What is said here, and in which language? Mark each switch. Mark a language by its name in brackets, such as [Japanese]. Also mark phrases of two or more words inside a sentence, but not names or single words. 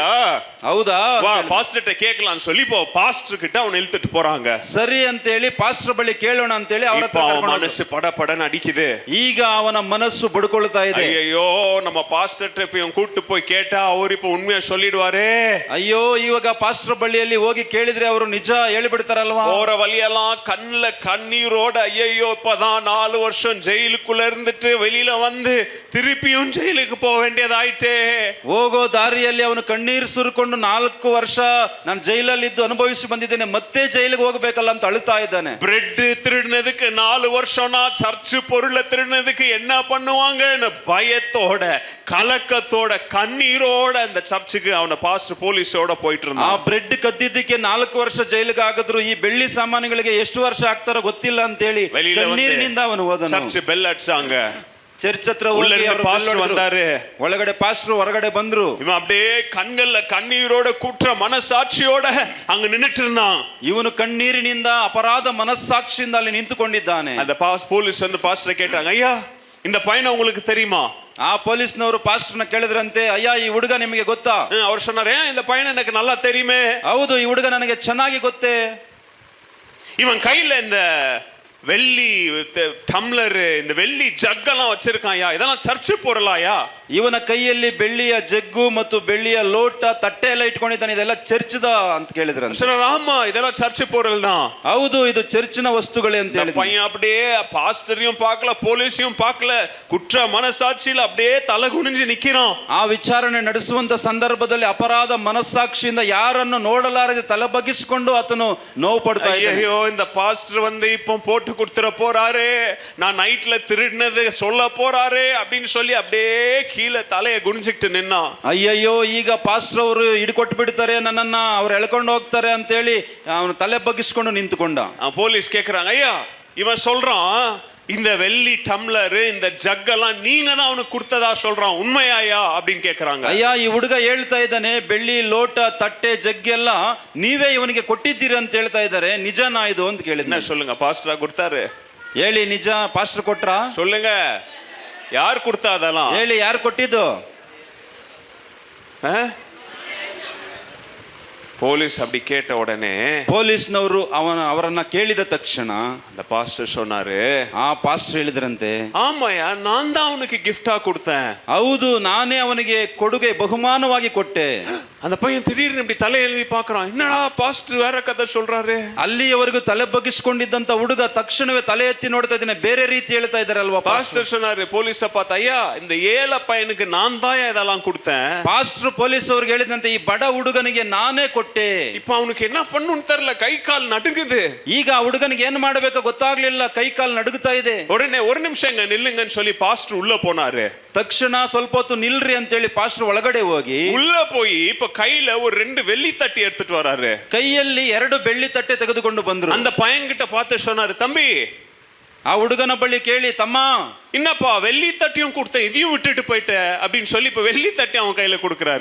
[Kannada] ಹೌದಾ, [Tamil] வா பாஸ்டர்ட்ட கேட்கலாம்னு சொல்லி இப்போ பாஸ்டர் கிட்ட அவனை இழுத்துட்டு போறாங்க. [Kannada] ಸರಿ ಅಂತ ಹೇಳಿ ಪಾಸ್ಟರ್ ಬಳಿ ಕೇಳೋಣ ಅಂತ ಹೇಳಿ ಅವರ ಹತ್ರ ಕರ್ಕೊಂಡು [Tamil] மனசு படபடன்னு அடிக்குது. [Kannada] ಈಗ ಅವನ ಮನಸ್ಸು ಬಡ್ಕೊಳ್ತಾ ಇದೆ. [Tamil] ஐயோ நம்ம பாஸ்டர்ட்ட போய் கூட்டு போய் கேட்டா அவர் இப்போ உண்மையா சொல்லிடுவாரே. [Kannada] ಅಯ್ಯೋ ಇವಾಗ ಪಾಸ್ಟರ್ ಬಳಿಯಲ್ಲಿ ಹೋಗಿ ಕೇಳಿದ್ರೆ ಅವರು ನಿಜ ಹೇಳಿಬಿಡ್ತಾರಲ್ವಾ. [Tamil] போற வழியெல்லாம் கண்ணுல கண்ணீரோட, ஐயோ இப்பதான் 4 வருஷம் ஜெயிலுக்குள்ள இருந்துட்டு வெளியில வந்து திருப்பியும் ஜெயிலுக்கு போக வேண்டியதாயிட்டே. [Kannada] ಹೋಗೋ ದಾರಿಯಲ್ಲಿ ಅವನು ಕಣ್ಣೀರು ಸುರಿಕೊಂಡು 4 ವರ್ಷ ನಾನು ಜೈಲಲ್ಲಿ ಇದ್ದು ಅನುಭವಿಸಿ ಬಂದಿದ್ದೇನೆ, ಮತ್ತೆ ಜೈಲಿಗೆ ಹೋಗಬೇಕಲ್ಲ ಅಂತ ಅಳುತ್ತಾ ಇದ್ದಾನೆ. [Tamil] பிரெட் திருடினதுக்கு 4 வருஷம்னா சர்ச்சு பொருளை திருடினதுக்கு என்ன பண்ணுவாங்கன்னு பயத்தோட, கலக்கத்தோட, கண்ணீரோட அந்த சர்ச்சுக்கு அவன பாஸ்டர் போலீஸோட போயிட்டு இருந்தான். [Kannada] ಆ ಬ್ರೆಡ್ ಕದ್ದಿದ್ದಕ್ಕೆ 4 ವರ್ಷ ಜೈಲಿಗೆ ಹಾಕಿದ್ರು, ಈ ಬೆಳ್ಳಿ ಸಾಮಾನುಗಳಿಗೆ ಎಷ್ಟು ವರ್ಷ ಆಗ್ತಾರೋ ಗೊತ್ತಿಲ್ಲ ಅಂತ ಹೇಳಿ ಕಣ್ಣೀರಿನಿಂದ ಅವನು ಹೋದನು. [Tamil] சர்ச் பெல் அடிச்சாங்க. [Kannada] ಚರ್ಚ್ ಹತ್ರ ಹೋಗಿ [Tamil] பாஸ்டர் வந்தாரு. [Kannada] ಒಳಗಡೆ ಪಾಸ್ಟರ್ ಹೊರಗಡೆ ಬಂದ್ರು. [Tamil] இவன் அப்படியே கண்கள்ல கண்ணீரோட குற்ற மனசாட்சியோட அங்க நின்னுட்டு இருந்தான். [Kannada] ಇವನು ಕಣ್ಣೀರಿನಿಂದ ಅಪರಾಧ ಮನಸ್ಸಾಕ್ಷಿಯಿಂದ ಅಲ್ಲಿ ನಿಂತುಕೊಂಡಿದ್ದಾನೆ. [Tamil] அந்த போலீஸ் வந்து பாஸ்டர் கேட்டாங்க, ஐயா இந்த பையனை உங்களுக்கு தெரியுமா? [Kannada] ಆ ಪೊಲೀಸ್ನವರು ಪಾಸ್ಟರ್ನ ಕೇಳಿದ್ರಂತೆ, ಅಯ್ಯ ಈ ಹುಡುಗ ನಿಮಗೆ ಗೊತ್ತಾ? [Tamil] அவர் சொன்னாரு, இந்த பையனை எனக்கு நல்லா தெரியுமே. [Kannada] ಹೌದು, ಈ ಹುಡುಗ ನನಗೆ ಚೆನ್ನಾಗಿ ಗೊತ್ತೇ. [Tamil] இவன் கையில இந்த வெள்ளி டம்ளர், இந்த வெள்ளி ஜக்கெல்லாம் வச்சிருக்காயா, இதெல்லாம் சர்ச்சு பொருளாயா? [Kannada] ಇವನ ಕೈಯಲ್ಲಿ ಬೆಳ್ಳಿಯ ಜಗ್ಗು ಮತ್ತು ಬೆಳ್ಳಿಯ ಲೋಟ ತಟ್ಟೆ ಎಲ್ಲ ಇಟ್ಕೊಂಡಿದ್ದಾನೆ, ಇದೆಲ್ಲ ಚರ್ಚ್ದ ಅಂತ ಕೇಳಿದ್ರಂತೆ. [Tamil] சொன்னார், ஆமா இதெல்லாம் சர்ச் பொருள் தான். [Kannada] ಹೌದು, ಇದು ಚರ್ಚಿನ ವಸ್ತುಗಳೇ ಅಂತ ಹೇಳಿ. [Tamil] பையன் அப்படியே பாஸ்டரையும் பார்க்கல, போலீஸையும் பார்க்கல, குற்ற மனசாட்சியில அப்படியே தலை குனிஞ்சு நிக்கிறான். [Kannada] ಆ ವಿಚಾರಣೆ ನಡೆಸುವಂತ ಸಂದರ್ಭದಲ್ಲಿ ಅಪರಾಧ ಮನಸ್ಸಾಕ್ಷಿಯಿಂದ ಯಾರನ್ನು ನೋಡಲಾರದೆ ತಲೆ ಬಗ್ಗಿಸಿಕೊಂಡು ಆತನು ನೋವು ಪಡ್ತಾ ಇದ್ದಾನೆ. [Tamil] ஐயோ இந்த பாஸ்டர் வந்து இப்போ போட்டு கொடுத்துற போறாரு, நான் நைட்ல திருடினது சொல்ல போறாரு அப்படின்னு சொல்லி அப்படியே கீழே தலையை குனிஞ்சுக்கிட்டு நின்னா. [Kannada] ಅಯ್ಯಯ್ಯೋ, ಈಗ ಪಾಸ್ಟರ್ ಅವರು ಹಿಡ್ಕೊಟ್ಟು ಬಿಡ್ತಾರೆ ನನ್ನನ್ನ, ಅವ್ರು ಎಳ್ಕೊಂಡು ಹೋಗ್ತಾರೆ ಅಂತೇಳಿ ಅವನು ತಲೆ ಬಗ್ಗಿಸ್ಕೊಂಡು ನಿಂತುಕೊಂಡ. [Tamil] போலீஸ் கேக்குறாங்க, ஐயா இவன் சொல்றான் இந்த வெள்ளி டம்ளர் இந்த ஜக்கெல்லாம் நீங்க தான் அவனுக்கு கொடுத்ததா சொல்றான், உண்மையாயா அப்படின்னு கேக்குறாங்க. [Kannada] ಅಯ್ಯ, ಈ ಹುಡುಗ ಹೇಳ್ತಾ ಇದ್ದಾನೆ ಬೆಳ್ಳಿ ಲೋಟ ತಟ್ಟೆ ಜಗ್ಗೆಲ್ಲ ನೀವೇ ಇವನಿಗೆ ಕೊಟ್ಟಿದ್ದೀರಿ ಅಂತ ಹೇಳ್ತಾ ಇದ್ದಾರೆ, ನಿಜನಾ ಇದು ಅಂತ ಕೇಳಿದ್ನ. [Tamil] என்ன சொல்லுங்க, பாஸ்டரா கொடுத்தாரு? [Kannada] ಹೇಳಿ, ನಿಜ ಪಾಸ್ಟರ್ ಕೊಟ್ರ? [Tamil] சொல்லுங்க, யார் கொடுத்தா அதெல்லாம்? [Kannada] ಹೇಳಿ, ಯಾರು ಕೊಟ್ಟಿದ್ದು? [Tamil] போலீஸ் அப்படி கேட்ட உடனே [Kannada] ಪೊಲೀಸ್ನವರು ಅವರನ್ನ ಕೇಳಿದ ತಕ್ಷಣ [Tamil] அந்த பாஸ்டர் சொன்னாரு, [Kannada] ಆ ಪಾಸ್ಟರ್ ಹೇಳಿದ್ರಂತೆ, [Tamil] ஆமாயா நான் தான் அவனுக்கு கிஃப்டா கொடுத்தேன். [Kannada] ಹೌದು, ನಾನೇ ಅವನಿಗೆ ಕೊಡುಗೆ ಬಹುಮಾನವಾಗಿ ಕೊಟ್ಟೆ. [Tamil] அந்த பையன் திடீர்னு இப்படி தலை எழுதி பாக்குறான், என்னடா பாஸ்டர் வேற கதை சொல்றாரு. [Kannada] ಅಲ್ಲಿಯವರೆಗೂ ತಲೆ ಬಗ್ಗಿಸ್ಕೊಂಡಿದ್ದಂತ ಹುಡುಗ ತಕ್ಷಣವೇ ತಲೆ ಎತ್ತಿ ನೋಡ್ತಾ ಇದ್ದಾನೆ, ಬೇರೆ ರೀತಿ ಹೇಳ್ತಾ ಇದ್ದಾರಲ್ವಾ. [Tamil] பாஸ்டர் சொன்னாரு போலீஸ பார்த்து, ஐயா இந்த ஏழை பையனுக்கு நான் தான் இதெல்லாம் கொடுத்தேன். [Kannada] ಪಾಸ್ಟರ್ ಪೊಲೀಸ್ ಅವ್ರಿಗೆ ಹೇಳಿದಂತೆ, ಈ ಬಡ ಹುಡುಗನಿಗೆ ನಾನೇ ಕೊಟ್ಟೆ. [Tamil] இப்ப அவனுக்கு என்ன பண்ணுன்னு தெரியல, கை கால் நடுங்குது. [Kannada] ಈಗ ಆ ಹುಡುಗನಿಗೆ ಏನ್ ಮಾಡಬೇಕೋ ಗೊತ್ತಾಗ್ಲಿಲ್ಲ, ಕೈ ಕಾಲು ನಡುಗುತ್ತಾ ಇದೆ. [Tamil] உடனே ஒரு நிமிஷம் இங்க நில்லுங்கன்னு சொல்லி பாஸ்டர் உள்ள போனாரு. [Kannada] ತಕ್ಷಣ ಸ್ವಲ್ಪ ಹೊತ್ತು ನಿಲ್ರಿ ಅಂತೇಳಿ ಪಾಸ್ಟರ್ ಒಳಗಡೆ ಹೋಗಿ [Tamil] உள்ள போய் இப்ப கையில ஒரு 2 வெள்ளி தட்டி எடுத்துட்டு வராரு. [Kannada] ಕೈಯಲ್ಲಿ 2 ಬೆಳ್ಳಿ ತಟ್ಟೆ ತೆಗೆದುಕೊಂಡು ಬಂದ್ರು. [Tamil] அந்த பையன்கிட்ட பார்த்து சொன்னாரு, தம்பி [Kannada] ಆ ಹುಡುಗನ ಬಳಿ ಕೇಳಿ, ತಮ್ಮ [Tamil] என்னப்பா வெள்ளி தட்டியும் கொடுத்த, இதையும் விட்டுட்டு போயிட்ட அப்படின்னு சொல்லி இப்ப வெள்ளி தட்டி அவன் கையில கொடுக்கறாரு.